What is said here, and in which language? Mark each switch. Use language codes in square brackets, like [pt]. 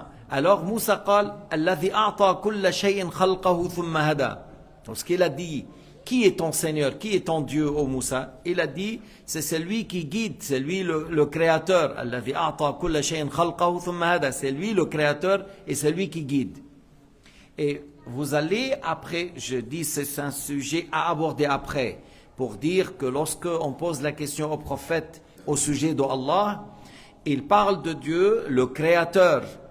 [ar] Alors Moussa قال الذي أعطى كل شيء خلقه ثم هدى. [fr] Lorsqu'il a dit qui est ton Seigneur, qui est ton Dieu, ô Moussa, il a dit c'est celui qui guide, c'est lui le créateur. [ar] الذي أعطى كل شيء خلقه ثم هدى. [fr] C'est lui le créateur et c'est lui qui guide. Et vous allez après, je dis c'est un sujet à aborder après, pour dire que lorsque on pose la question au prophète au sujet de Allah, il parle de Dieu le créateur.